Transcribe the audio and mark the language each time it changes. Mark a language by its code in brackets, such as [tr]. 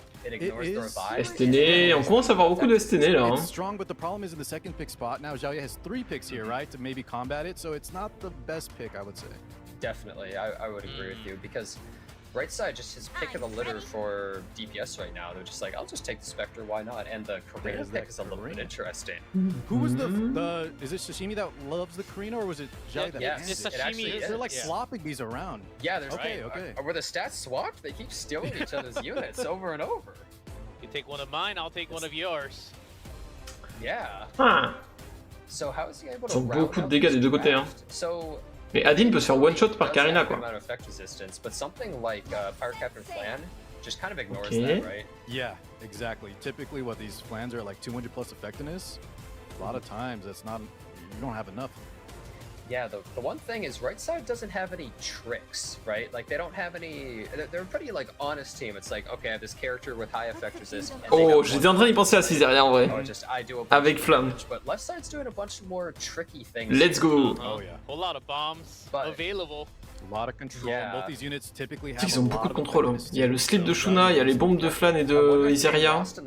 [fr] STN, on commence à avoir beaucoup de STN là. [en] It's strong, but the problem is in the second pick spot. Now Xiaoye has 3 picks here, right, to maybe combat it, so it's not the best pick, I would say. Definitely, I would agree with you, because right side just is pick of the litter for DPS right now. They're just like, I'll just take the Spectre, why not? And the Karina pick is a little bit interesting. Who was the is it Sashimi that loves the Karina, or was it Xiaoye that yes, it? It actually is. They're like flopping these around. Yeah, there's okay. Were the stats swapped? They keep stealing each other's units over and over. You take one of mine, I'll take one of yours. Yeah. So how is he able to [fr] Ils ont beaucoup de dégâts des deux côtés. Hein. Mais Adin peut se faire one shot par Karina quoi. [en] But something like Power Captain Flan just kind of ignores that, right? Yeah, exactly. Typically, what these Flans are like 200 plus effectiveness. A lot of times, that's not. You don't have enough. Yeah, the one thing is right side doesn't have any tricks, right? Like they don't have any. They're a pretty like honest team. It's like, okay, I have this character with high effect resist. [fr] Oh, j'étais en train d'y penser à Cisaria en vrai. Avec Flamme. [en] But left side's doing a bunch more tricky things. Let's go. Oh yeah. A lot of bombs available. A lot of control. Both these units typically have. [fr] Ils ont beaucoup de contrôle. Hein. Il y a le slip de Shuna, il y a les bombes de Flan et de Iseria.